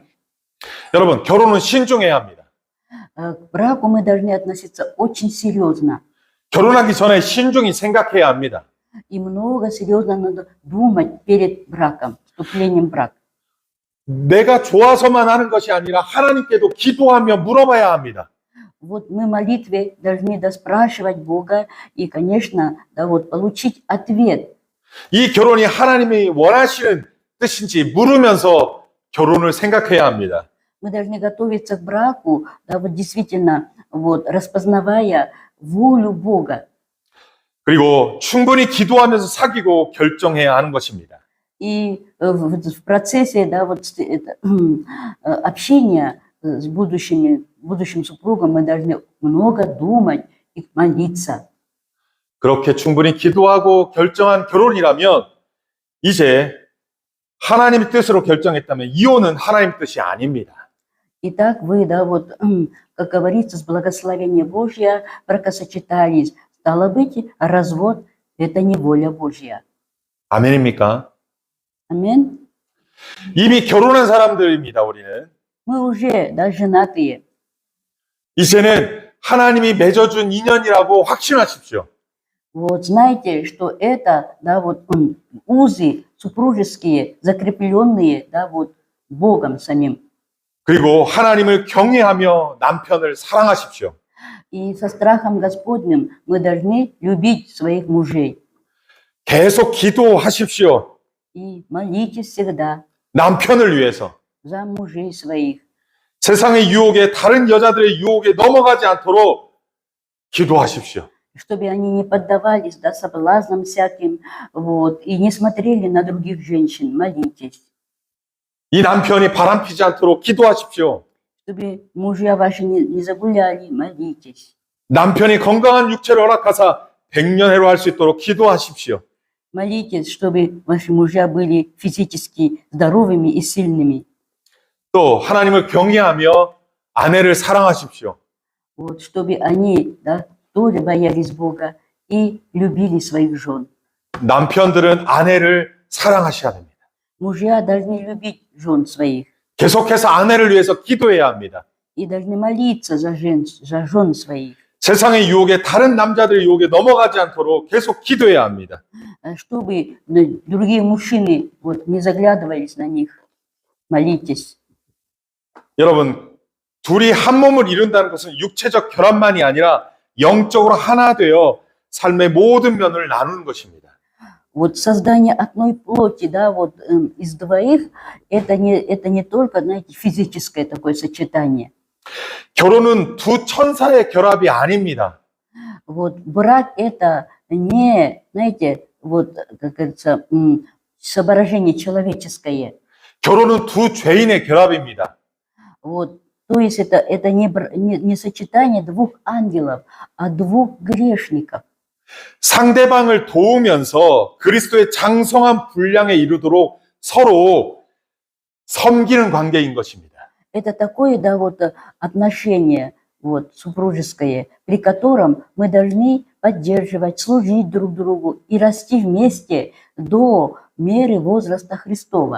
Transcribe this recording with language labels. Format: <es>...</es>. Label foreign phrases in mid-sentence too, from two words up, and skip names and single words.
<ko>여러분, 결혼은 신중해야 합니다.</ko> <ru>К браку мы должны относиться очень серьезно.</ru> <ko>결혼하기 전에 신중히 생각해야 합니다.</ko> <ru>И много серьезно надо думать перед браком, вступлением в брак.</ru> <ko>내가 좋아서만 하는 것이 아니라 하나님께도 기도하며 물어봐야 합니다.</ko> <ru>Вот мы в молитве должны спрашивать Бога и, конечно, да, вот, получить ответ.</ru> <ko>이 결혼이 하나님이 원하시는 뜻인지 물으면서 결혼을 생각해야 합니다.</ko> <ru>Мы должны готовиться к браку, да, вот действительно, вот, распознавая волю Бога.</ru> <ko>그리고 충분히 기도하면서 사귀고 결정해야 하는 것입니다.</ko> <ru>И в процессе, да, вот, общения с будущим супругом мы должны много думать и молиться.</ru> <ko>그렇게 충분히 기도하고 결정한 결혼이라면 이제 하나님의 뜻으로 결정했다면 이혼은 하나님의 뜻이 아닙니다.</ko> <ru>Итак, вы, да, вот, как говорится, с благословения Божья бракосочетались. Стало быть, развод – это не воля Божья.</ru> <ko>아멘입니까?</ko> <ru>Аминь.</ru> <ko>이미 결혼한 사람들입니다, 우리는.</ko> <ru>Мы уже, да, женатые.</ru> <ko>이제는 하나님이 맺어준 인연이라고 확신하십시오.</ko> <ru>Вот знаете, что это, да, вот, узы супружеские, закрепленные, да, вот, Богом самим.</ru> <ko>그리고 하나님을 경외하며 남편을 사랑하십시오.</ko> <ru>И со страхом Господним мы должны любить своих мужей.</ru> <ko>계속 기도하십시오.</ko> <ru>И молитесь всегда</ru> <ko>남편을 위해서.</ko> <ru>за мужей своих.</ru> <ko>세상의 유혹에 다른 여자들의 유혹에 넘어가지 않도록 기도하십시오.</ko> <ru>Чтобы они не поддавались, да, соблазнам всяким, вот, и не смотрели на других женщин. Молитесь.</ru> <ko>이 남편이 바람피지 않도록 기도하십시오.</ko> <ru>Чтобы мужья ваши не загуляли. Молитесь.</ru> <ko>남편이 건강한 육체를 허락하사 백년해로 할 수 있도록 기도하십시오.</ko> <ru>Молитесь, чтобы ваши мужья были физически здоровыми и сильными.</ru> <ko>또 하나님을 경외하며 아내를 사랑하십시오.</ko> <ru>Вот, чтобы они, да, тоже боялись Бога и любили своих жен.</ru> <ko>남편들은 아내를 사랑하셔야 됩니다.</ko> <ru>Мужья должны любить жен своих</ru> <ko>계속해서 아내를 위해서 기도해야 합니다.</ko> <ru>и должны молиться за жен своих,</ru> <ko>세상의 유혹에 다른 남자들의 유혹에 넘어가지 않도록 계속 기도해야 합니다.</ko> <ru>чтобы другие мужчины вот, не заглядывались на них. Молитесь.</ru> <ko>여러분, 둘이 한 몸을 이룬다는 것은 육체적 결합만이 아니라 영적으로 하나 되어 삶의 모든 면을 나누는 것입니다.</ko> <ru>Вот создание одной плоти, да, вот из двоих, это не только, знаете, физическое такое сочетание.</ru> <ko>결혼은 두 천사의 결합이 아닙니다.</ko> <ru>Вот брак это не, знаете, вот, как говорится, соображение человеческое.</ru> <ko>결혼은 두 죄인의 결합입니다.</ko> <ru>Вот, то есть это не сочетание двух ангелов, а двух грешников.</ru> <ko>상대방을 도우면서 그리스도의 장성한 분량에 이르도록 서로 섬기는 관계인 것입니다.</ko> <ru>Это такое, да, вот отношение вот, супружеское, при котором мы должны поддерживать, служить друг другу и расти вместе до меры возраста Христова.</ru>